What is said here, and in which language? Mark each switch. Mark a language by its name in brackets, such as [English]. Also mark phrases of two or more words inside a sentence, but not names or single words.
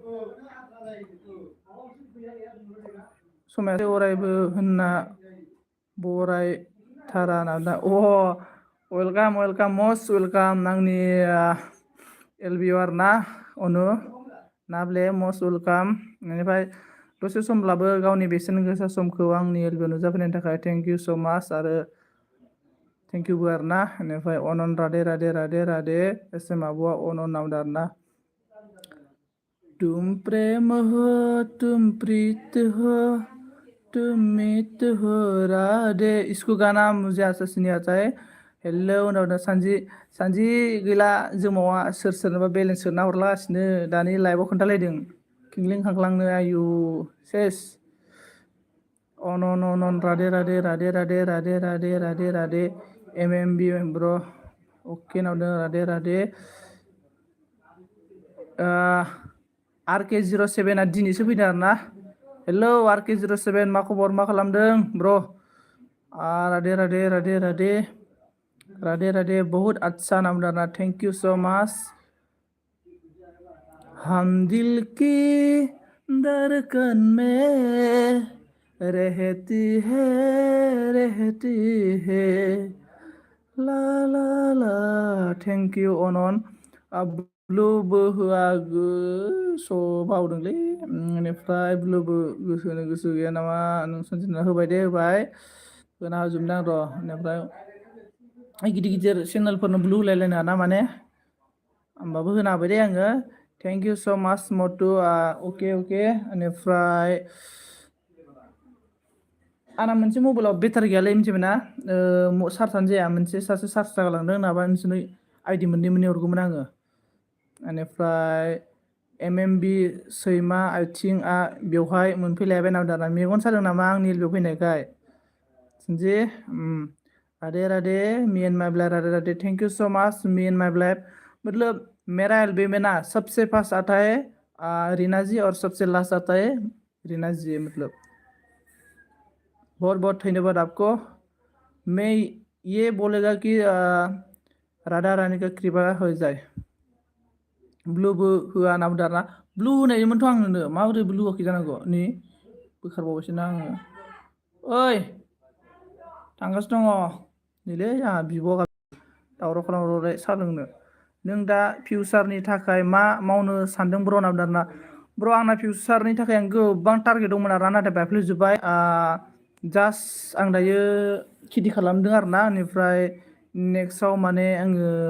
[Bodo] अरायबो होनना बरायथारा ना [English] welcome most welcome [Bodo] आंनि एलबिअ आरोना अनु नाब्ले [English] most welcome [Bodo] बेनिफ्राय दसे समब्लाबो गावनि बेसेन गोसा समखौ आंनि एलबिअ नुजाफैनायनि थाखाय [English] thank you so much [Bodo] आरो थेंक इउबो आरोना बेनिफ्राय अनन राधे राधे राधे राधे एसएम आब'आ अनन नावदों आरोना [Hindi] तुम प्रेम हो तुम प्रीत हो तुम मित हो राधे इसको गाना मुझे आशा नहीं आता है [Bodo] हेलो उनाव सानजि गैला जोमावा सोरनोबा बेलेन्स सोना हरलागासिनो दानि लाइभआव खोन्थालायदों खिंलिं खांख्लांनो आयु सेस अनन राधे राधे राधे राधे राधे राधे राधे राधे एमएमबि ब्र' अके नावदों राधे राधे RK07 दिनैसो फैदों आरोना हेलो RK07 मा खबर मा खालामदों ब्र' राधे राधे राधे राधे राधे राधे [Hindi] बहुत अच्छा नाम डालना [English] thank you so much [Hindi] हम दिल की धड़कन में रहती है ला ला ला [English] thank you [Hindi] अनन [Bodo] ब्लुबो होआ बावदोंलै बेनिफ्राय ब्लुबो होनो गोसो गैया नामा नों सनजिना होबाय दे होबाय होना होजोबदों आं र' बेनिफ्राय गिदिर गिदिर चेनेलफोरनो ब्लु होलायलायनो ना माने होमबाबो होना होबाय दे आङो [English] thank you so much [Bodo] मटु अके अके बेनिफ्राय आंना मोनसे मबाइलाव बेटारि गैयालै मिथिबाय ना चार्जआनो जाया मोनसे सासे चार्ज जागालांदों नाबा नोंसोरनो आइडि मोननै हरगौमोन आङो बेनिफ्राय MMB सैमा आथिंआ बेवहाय मोनफैलायबाय नामा दाना मेगन सादों नामा आंनि बेयाव फैनायखाय जी राधे राधे [English] me and my blife [Bodo] राधे राधे [English] thank you so much me and my blife [Hindi] मतलब मेरा एल्बम में ना सबसे फर्स्ट आता है रीना जी और सबसे लास्ट आता है रीना जी मतलब बहुत बहुत धन्यवाद आपको मैं ये बोलेगा कि राधा रानी का कृपा हो जाए [Bodo] ब्लूबो होआ ना बुंदों आरोना ब्लू होनायमोनथ' आं नोंनो माबोरै ब्लू होआखै जानांगौ नै बोखारबावबायसो ना आङो ओइ थांगासिनो दङ नैलै आंहा बिब' दावराव खालामबाय साहा लोंनो नों दा फिउचारनि थाखाय मा मावनो सानदों ब्र' होनना बुंदों आरोना ब्र' आंना फिउचारनि थाखाय आं गोबां टारगेट दंमोन आरोना नाथाय बायफ्लेजोब्बाय जास्ट आं दायो खेथि खालामदों आरोना बेनिफ्राय नेक्स्टआव माने आङो